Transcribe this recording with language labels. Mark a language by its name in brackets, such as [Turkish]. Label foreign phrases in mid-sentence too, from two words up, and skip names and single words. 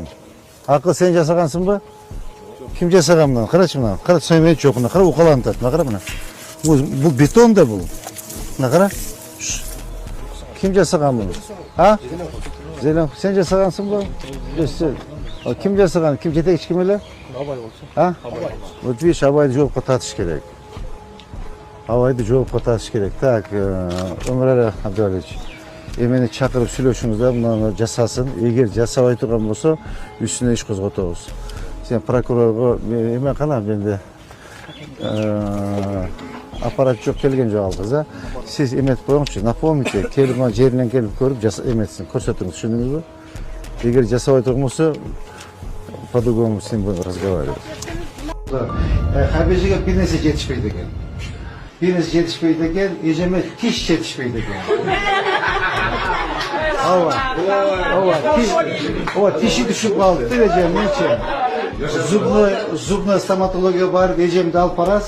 [Kyrgyz] Акыл сен жасагансыңбы? Ким жасаган мына? Карачы мына. Кара сөймөйт жок мына. Кара укаланып атат. Мына кара мына. Бул бетон да бул. Мына кара. Ким жасаган муну? А? Зелен, сен жасагансыңбы? Ким жасаган? Ким жетекчи ким эле? Абай болчу. А? [Russian] Вот видишь, [Kyrgyz] Абайды жоопко тартыш керек. Абайды жоопко тартыш керек. Так, Өмүрали Абдывалиевич, эмени чакырып сүйлөшүңүздөр, муну жасасын. Эгер жасабай турган болсо, үстүнө иш козготобуз. Сен прокурорго эме кана менде аппарат жок келген жок ал кыз, а? Сиз эметип коюңузчу, напомните, телефон жеринен келип көрүп эметсин, көрсөтүңүз, түшүндүңүзбү? Эгер жасабай турган болсо, [Russian] по-другому с ним будем разговаривать. [Kyrgyz] Хабижиге бир нерсе жетишпейт экен. Бир нерсе жетишпейт экен, эжеме тиш жетишпейт экен. Ооба, тиши түшүп калды деп эжемчи. [Russian] Зубная стоматология [Kyrgyz] бар, эжемди алып барасыз.